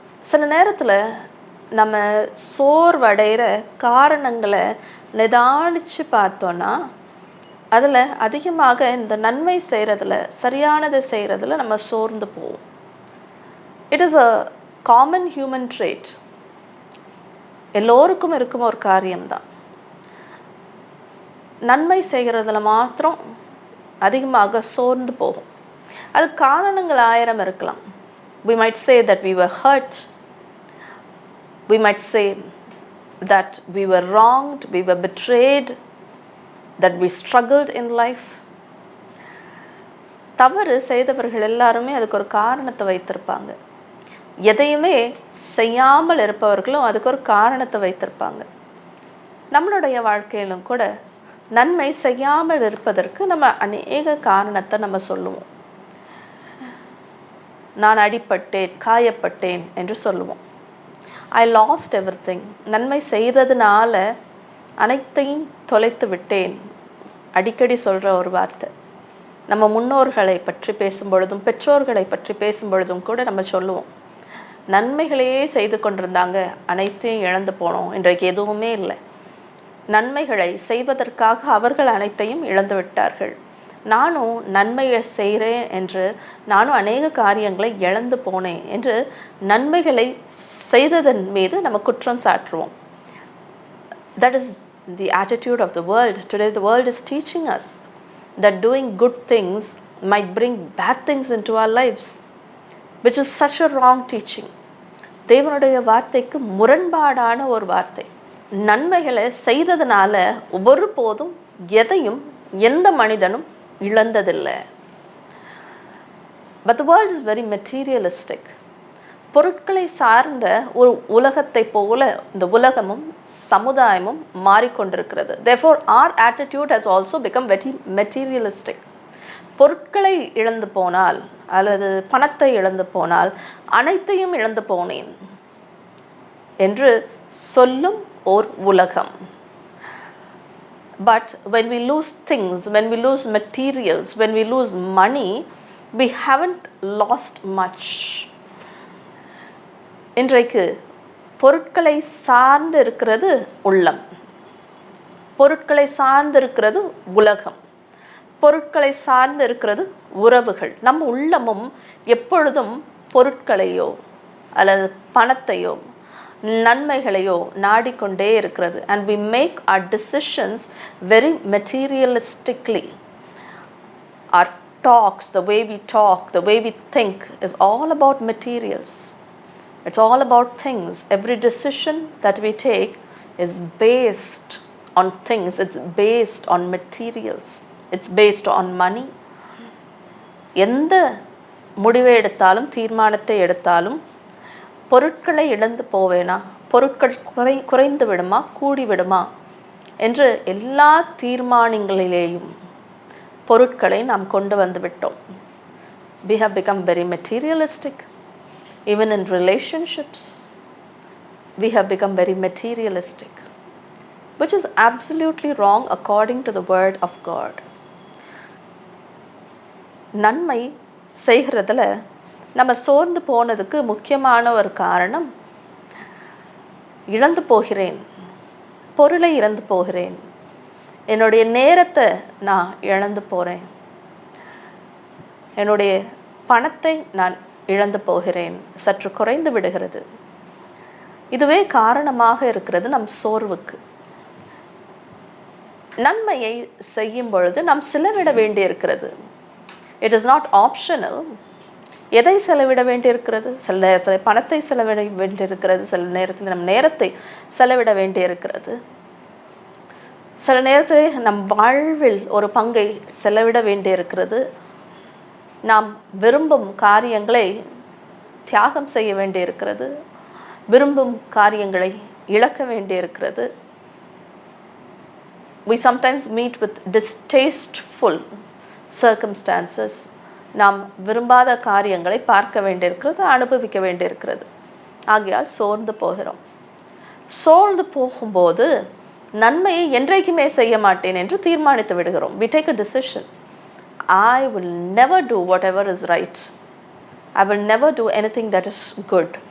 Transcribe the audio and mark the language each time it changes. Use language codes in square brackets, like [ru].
[ta] சில நேரத்தில் நம்ம சோர்வடைகிற காரணங்களை நிதானித்து பார்த்தோன்னா அதில் அதிகமாக இந்த நன்மை செய்கிறதுல, சரியானதை செய்கிறதுல நம்ம சோர்ந்து போவோம். [en] It is a common human trait. [ta] எல்லோருக்கும் இருக்கும் ஒரு காரியம்தான். நன்மை செய்கிறதுல மாத்திரம் அதிகமாக சோர்ந்து போகும். அது காரணங்கள் 1000 இருக்கலாம். [en] We might say that we were hurt. We might say that we were wronged, we were betrayed, that we struggled in life. [ta] தவறு செய்தவர்கள் எல்லாருமே அதுக்கு ஒரு காரணத்தை வைத்திருப்பாங்க. எதையுமே செய்யாமல் இருப்பவர்களும் அதுக்கு ஒரு காரணத்தை வைத்திருப்பாங்க. நம்மளுடைய வாழ்க்கையிலும் கூட நன்மை செய்யாமல் இருப்பதற்கு நம்ம அநேக காரணத்தை நம்ம சொல்லுவோம். நான் அடிபட்டேன், காயப்பட்டேன் என்று சொல்லுவோம். [en] I lost everything. [ta] நன்மை செய்ததுனால அனைத்தையும் தொலைத்து விட்டேன், அடிக்கடி சொல்கிற ஒரு வார்த்தை. நம்ம முன்னோர்களை பற்றி பேசும்பொழுதும், பெற்றோர்களை பற்றி பேசும்பொழுதும் கூட நம்ம சொல்லுவோம், நன்மைகளையே செய்து கொண்டிருந்தாங்க, அனைத்தையும் இழந்து போனோம், இன்றைக்கு எதுவுமே இல்லை. நன்மைகளை செய்வதற்காக அவர்கள் அனைத்தையும் இழந்து விட்டார்கள். நானும் நன்மையை செய்கிறேன் என்று நானும் அநேக காரியங்களை இழந்து போனேன் என்று நன்மைகளை செய்ததன் மீது நம்ம குற்றம் சாட்டுவோம். [en] That is the attitude of the world. Today the world is teaching us that doing good things might bring bad things into our lives, which is such a wrong teaching. [ta] தேவனுடைய வார்த்தைக்கு முரண்பாடான ஒரு வார்த்தை. நன்மைகளை செய்ததுனால ஒருபோதும் எதையும் எந்த மனிதனும் இழந்ததில்லை. [en] But the world is very materialistic. [ta] பொருட்களை சார்ந்த ஒரு உலகத்தை போல இந்த உலகமும் சமுதாயமும் மாறிக்கொண்டிருக்கிறது. [en] Therefore our attitude has also become very materialistic. [ta] பொருட்களை இழந்து போனால் அல்லது பணத்தை இழந்து போனால் அனைத்தையும் இழந்து போனேன் என்று சொல்லும் ஓர் உலகம். [en] But when we lose things, when we lose materials, when we lose money, we haven't lost much. [ta] இன்றைக்கு பொருட்களை சார்ந்து இருக்கிறது உள்ளம், பொருட்களை சார்ந்து இருக்கிறது உலகம், பொருட்களை சார்ந்து இருக்கிறது உறவுகள். நம் உள்ளமும் எப்பொழுதும் பொருட்களையோ அல்லது பணத்தையோ நன்மைகளையோ நாடிக்கொண்டே இருக்கிறது. [en] And we make our decisions very materialistically. Our talks, the way we talk, the way we think is all about materials. It's all about things. Every decision that we take is based on things. It's based on materials. It's based on money. [ta] எந்த முடிவை எடுத்தாலும் தீர்மானத்தை எடுத்தாலும் பொருட்களை இழந்து போவேனா, பொருட்கள் குறைந்து விடுமா கூடி விடுமா என்று எல்லா தீர்மானங்களிலேயும் பொருட்களை நாம் கொண்டு வந்து விட்டோம். [en] We have become very materialistic. Even in relationships, we have become very materialistic, which is absolutely wrong according to the word of God. [ta] நன்மை செய்கிறதுல நம்ம சோர்ந்து போனதுக்கு முக்கியமான ஒரு காரணம், இழந்து போகிறேன், பொருளை இழந்து போகிறேன், என்னுடைய நேரத்தை நான் இழந்து போகிறேன், என்னுடைய பணத்தை நான் இழந்து போகிறேன், சற்று குறைந்து விடுகிறது. இதுவே காரணமாக இருக்கிறது நம் சோர்வுக்கு. நன்மையை செய்யும் பொழுது நாம் செலவிட வேண்டியிருக்கிறது. [en] It is not optional. [ta] எதை செலவிட வேண்டியிருக்கிறது? சில நேரத்தில் பணத்தை செலவிட வேண்டியிருக்கிறது, சில நேரத்தில் நம் நேரத்தை செலவிட வேண்டியிருக்கிறது, சில நேரத்தில் நம் வாழ்வில் ஒரு பங்கை செலவிட வேண்டியிருக்கிறது. நாம் விரும்பும் காரியங்களை தியாகம் செய்ய வேண்டியிருக்கிறது, விரும்பும் காரியங்களை இழக்க வேண்டியிருக்கிறது. [en] We sometimes meet with distasteful circumstances. [ta] நாம் விரும்பாத காரியங்களை பார்க்க வேண்டியிருக்கிறது, அனுபவிக்க வேண்டியிருக்கிறது. ஆகையால் சோர்ந்து போகிறோம். சோர்ந்து போகும்போது நன்மையை என்றைக்குமே செய்ய மாட்டேன் என்று தீர்மானித்து விடுகிறோம். [en] We take a decision. I will never do whatever is right. I will never do anything that is good.